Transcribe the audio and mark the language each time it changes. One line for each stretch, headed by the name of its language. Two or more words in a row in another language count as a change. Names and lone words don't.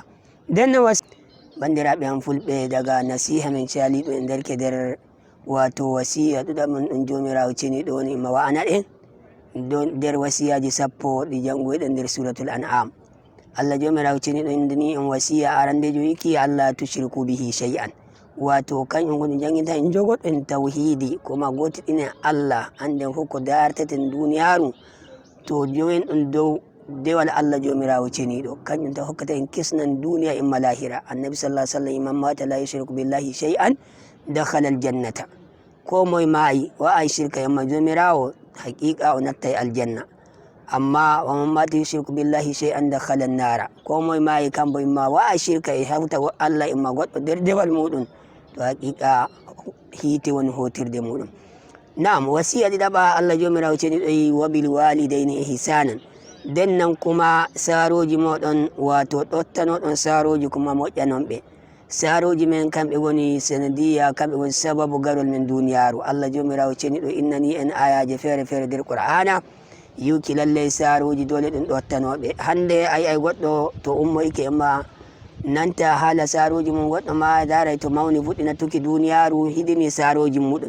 Fula: nden no bandiraɓe am fulɓe daga nasiha min caliɗo e derke nder wato wasiya ɗuɗamon ɗum jomirawo ceniɗo woni imma wa'ana ɗen nder wasiyaji 10 ɗi jangoyɗen nder suratul an'am. Allah jomirawo ceniɗo indini en wasiya arandejo yiki
Arabic: الله تشرك به شيئا
Fula: wato kañum goni janginta en jogoɗen tawhidi kuma gotiɗinen Allah anden fof ko darteten duniyaru to jowen ɗum dow dewal Allah jomirawo ceniɗo kañum ta hokkata en kisnan duniya imma lahira.
Arabic: النبي صلى الله عليه وسلم إمام مات لا يشرك بالله شيئا دخل الجنة.
Fula: ko moye maayi wa'ay shirka imma jomirawo haqiqa o nattay aljanna.
Arabic: أما ومن مات يشرك بالله شيئا دخل النار.
Fula: ko moye maayi kambo imma wa'ay shirka e hawta Allah imma goɗɗo nder dewal muɗum to haqiqa hiite woni hotirde muɗum. Naam, wasiya ɗiɗaɓa Allah jomirawo ceniɗo yi
Arabic: وبالوالدين إحسانا.
Fula: nden nan kuma saroji moɗon wato ɗottanoɗon saroji kuma moƴƴanon ɓe. saroji men kamɓe woni sanadiya, kamɓe woni sababu garol men duniyaru. Allah jomirawo ceniɗo innani en ayaje fere fere nder qur'ana yuki lallay saroji dole ɗum ɗottanoɓe. hande ay goɗɗo to ummoyke emma nanta haala saroji mum, goɗɗo ma daray to mawni fuɗɗina tuki duniyaru hidini saroji muɗum.